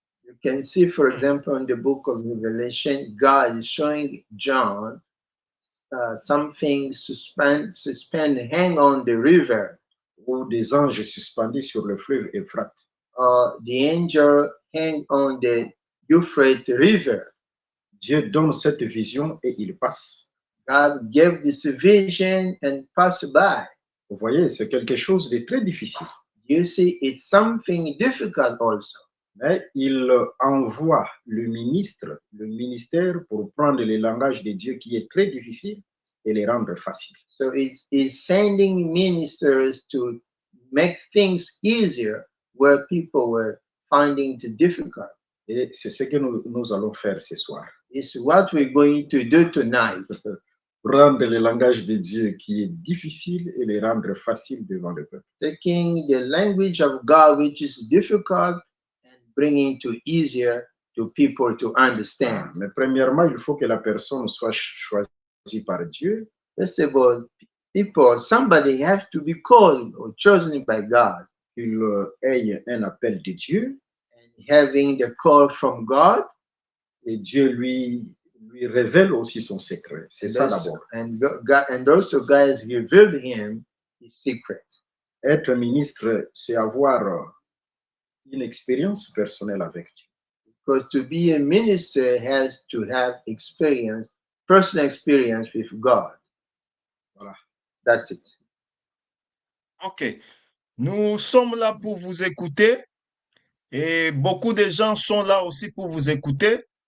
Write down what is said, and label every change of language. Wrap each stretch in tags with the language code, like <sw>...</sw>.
<en>You can see, for example, in the book of Revelation, God is showing John something suspend, hang on the river.</en> <fr>Ou des anges suspendus sur le fleuve Euphrate.</fr> <en>The angel hang on the Euphrates River.</en> <fr>Dieu donne cette vision et il passe.</fr> <en>God gave this vision and passed by.</en> <fr>Vous voyez, c'est quelque chose de très difficile.</fr> <en>You see, it's something difficult also.</en> <fr>Mais il envoie le ministère pour prendre le langage de Dieu qui est très difficile et les rendre facile.</fr> <en>So it's sending ministers to make things easier where people were finding it difficult.</en> <fr>Et c'est ce que nous allons faire ce soir.</fr> <en>It's what we're going to do tonight.</en> <fr>Prendre le langage de Dieu qui est difficile et le rendre facile devant le peuple.</fr> <en>Taking the language of God, which is difficult, and bringing it easier to people to understand.</en> <fr>Mais premièrement, il faut que la personne soit choisie par Dieu.</fr> <en>First of all, somebody has to be called or chosen by God.</en> <fr>Qu'il ait un appel de Dieu.</fr> <en>And having the call from God.</en> <fr>Et Dieu lui révèle aussi son secret. C'est ça d'abord.</fr> <en>And also God has revealed him his secret.</en> <fr>Être ministre, c'est avoir une expérience personnelle avec Dieu.</fr> <en>Because to be a minister has to have experience, personal experience with God.</en> <fr>Voilà.</fr> <en>That's it. Ok.</en> <fr>Nous sommes là pour vous écouter et beaucoup de gens sont là aussi pour vous écouter.</fr>